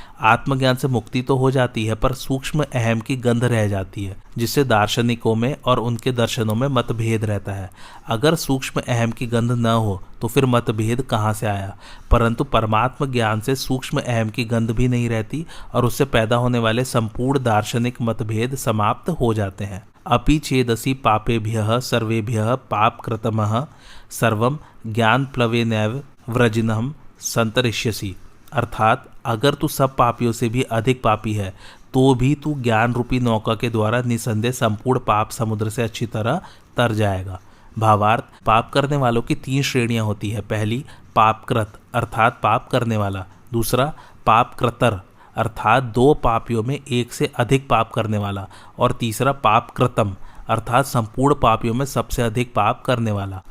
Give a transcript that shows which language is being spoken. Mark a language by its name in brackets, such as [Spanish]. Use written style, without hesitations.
[Hindi] आत्मज्ञान से मुक्ति तो हो जाती है, पर सूक्ष्म अहम की गंध रह जाती है, जिससे दार्शनिकों में और उनके दर्शनों में मतभेद रहता है। अगर सूक्ष्म अहम की गंध न हो तो फिर मतभेद कहाँ से आया? परंतु परमात्म ज्ञान से सूक्ष्म अहम की गंध भी नहीं रहती और उससे पैदा होने वाले संपूर्ण दार्शनिक मतभेद समाप्त हो जाते हैं। [Sanskrit] अपि चेदसि पापेभ्यः सर्वेभ्यः पापकृतमः सर्वं ज्ञानप्लवेनैव व्रजिनहं संतरिष्यसि। [Hindi] अर्थात अगर तू सब पापियों से भी अधिक पापी है तो भी तू ज्ञान रूपी नौका के द्वारा निसंदेह संपूर्ण पाप समुद्र से अच्छी तरह तर जाएगा। भावार्थ, पाप करने वालों की 3 श्रेणियां होती है। पहली पापकृत अर्थात पाप करने वाला, दूसरा पापकृतर अर्थात 2 पापियों में एक से अधिक पाप करने वाला, और तीसरा पापकृतम अर्थात संपूर्ण पापियों में सबसे अधिक पाप करने वाला।